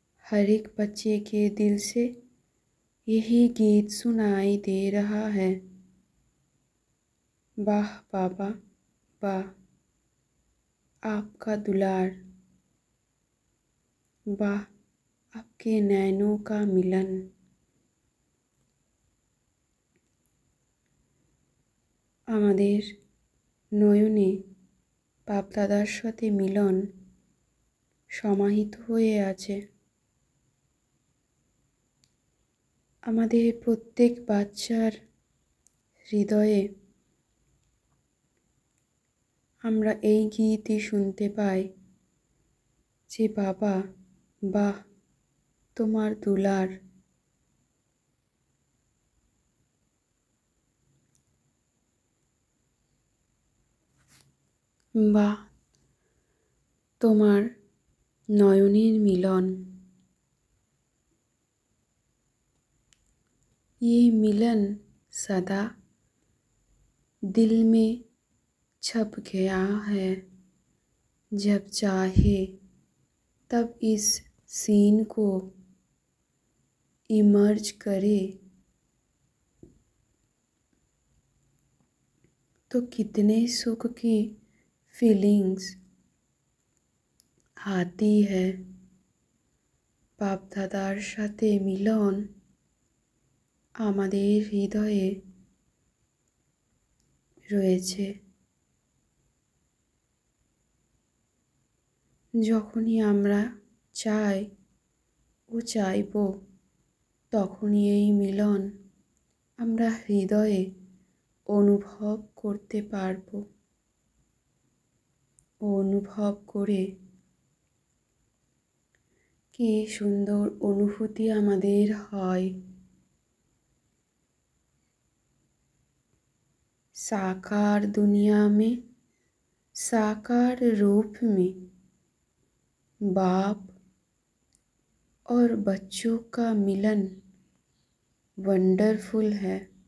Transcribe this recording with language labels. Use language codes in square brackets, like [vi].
[hi] हर एक बच्चे के दिल से यही गीत सुनाई दे रहा है। वाह बाबा वाह, आपका दुलार, वाह आपके नैनों का मिलन। [bn] আমাদের নয়নে বাপ দাদার সাথে মিলন সমাহিত হয়ে আছে। আমাদের প্রত্যেক বাচ্চার হৃদয়ে আমরা এই গীতই শুনতে পাই যে বাবা বাহ তোমার দুলার, বাহ তোমার নয়নের মিলন। [hi] ये मिलन सदा दिल में छप गया है। जब चाहे तब इस सीन को इमर्ज करे तो कितने सुख की फीलिंग्स आती है। [bn] बाप दादार साथे मिलन আমাদের হৃদয়ে রয়েছে। যখনই আমরা চাই ও চাইব তখনই এই মিলন আমরা হৃদয়ে অনুভব করতে পারব। অনুভব করে কি সুন্দর অনুভূতি আমাদের হয়। [hi] साकार दुनिया में साकार रूप में बाप और बच्चों का मिलन वंडरफुल है।